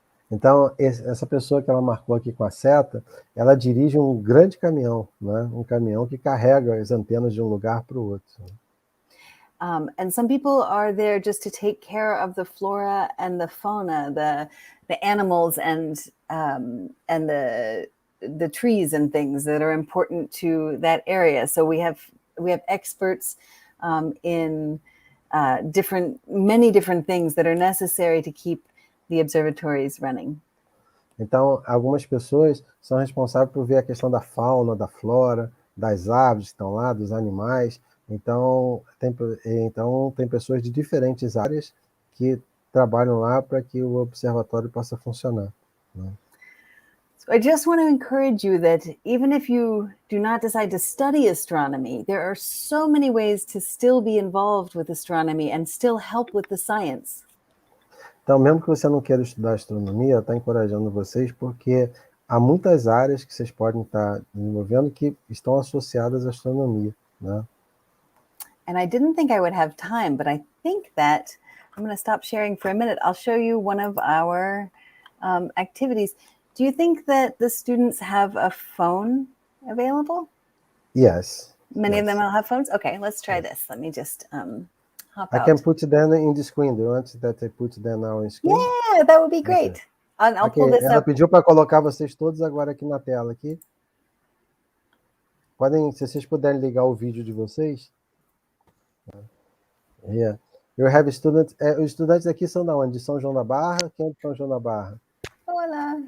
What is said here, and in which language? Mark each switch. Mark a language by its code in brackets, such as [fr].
[pt] Então, essa pessoa que ela marcou aqui com a seta, ela dirige um grande caminhão, né? Um caminhão que carrega as antenas de um lugar para o outro. [en] And some people are there just to take care of the flora and the fauna, the animals and the trees and things that are important to that area. So we have experts in many different things that are necessary to keep the observatories running. [pt] Então, algumas pessoas são responsáveis por ver a questão da fauna, da flora, das aves que estão lá, dos animais. Então, tem pessoas de diferentes áreas que trabalham lá para que o observatório possa funcionar. Né? [en] So I just want to encourage you that even if you do not decide to study astronomy, there are so many ways to still be involved with astronomy and still help with the science. [pt] Então, mesmo que você não queira estudar astronomia, está encorajando vocês, porque há muitas áreas que vocês podem estar desenvolvendo que estão associadas à astronomia, né? [en] And I didn't think I would have time, but I think that I'm going to stop sharing for a minute. I'll show you one of our activities. Do you think that the students have a phone available? Yes. Many of them will have phones? Okay, let's try this. Let me just hop I out. can put them in the screen. Do you want that I put them now in screen? Yeah, that would be great. Okay. I'll pull this [pt] Ela [en] up. [pt] pediu para colocar vocês todos agora aqui na tela. Aqui. Se vocês puderem ligar o vídeo de vocês. [en] Yeah. You have students. [pt] Os estudantes aqui são da onde? De São João da Barra? Quem é de São João da Barra? Olá.